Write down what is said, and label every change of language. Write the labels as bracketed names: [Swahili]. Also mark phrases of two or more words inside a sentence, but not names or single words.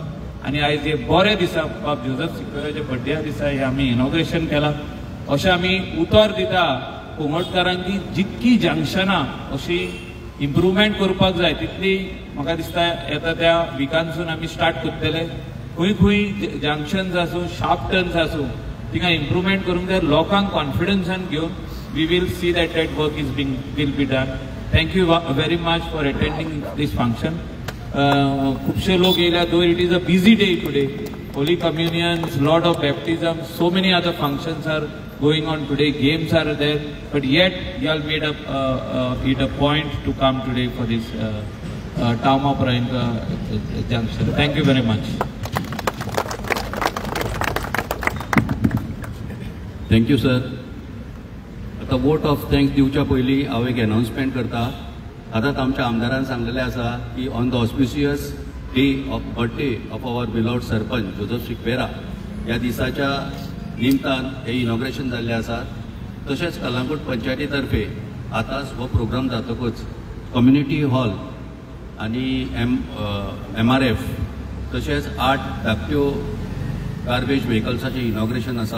[Konkani] आनी आयज हे बरे दिसा बाब जोसेफ सिक्वेराच्या बड्डेया दिसा हे आमी इनॉग्रेशन केलां अशें आमी उतर दिता कुंगटकारांची जितकी जंक्शनां अशी इम्प्रुवमेंट करपाक जाय तितली म्हाका दिसता येता त्या विकांतसून आमी स्टार्ट करतले। खंय खंय जंक्शन्स आसूं [English] sharp turns [Konkani] आसूं थिंगा इम्प्रुवमेंट करूंक जाय लोकांक कॉन्फिडन्सान घेवन [English] we will see that work is will be done. thank you very much for attending this function. [Konkani] खुबशे लोक येयल्या [English] though it is a busy day today holy communions lot of baptism so many other functions are going on today, games are there, but yet you all made it a point to come today for this Town of Rainka junction. Thank you very much. Thank you, sir. [Konkani] आता [English] vote of thanks [Konkani] दिवच्या पयलीं हांव एक अनाउन्समेंट करता। आतांच आमच्या आमदारान सांगलेलें आसा की [English] on the auspicious day of birthday of our beloved [Konkani] सरपंच जोसेफ सिक्वेरा ह्या दिसाच्या निमतान हे इनॉग्रेशन जाल्लें आसा। तशेंच कलंगूट पंचायती तर्फे आतांच हो प्रोग्राम जातकूच [English] community hall [Konkani] आनी MRF तशेंच 8 धाकट्यो गार्बेज व्हेकल्साचें इनॉग्रेशन आसा।